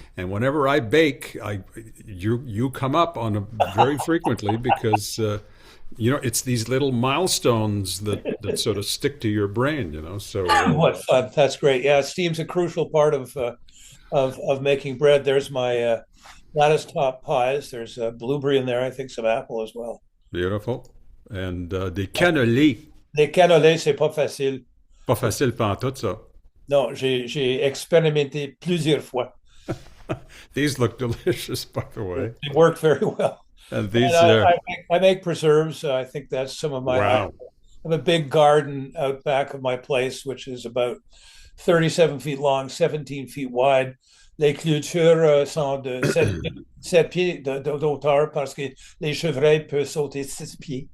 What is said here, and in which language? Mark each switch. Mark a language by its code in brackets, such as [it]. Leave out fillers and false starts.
[en] And whenever I bake, you come up on very frequently because it's these little milestones that sort of stick to your brain. So what fun! That's great. Yeah, steam's a crucial part of making bread. There's my lattice top pies. There's blueberry in there. I think some apple as well. Beautiful. And des cannelés. [fr] Les cannelés, c'est pas facile. Pas facile pantoute, ça. Non, j'ai expérimenté plusieurs fois. [en] These look delicious, by the way. It worked very well. And these, I make preserves. I think that's some of my. I wow. have a big garden out back of my place, which is about 37 feet long, 17 feet wide. [fr] Les clôtures sont de 7 pieds d'auteur parce que les chevreuils peuvent sauter 6 pieds.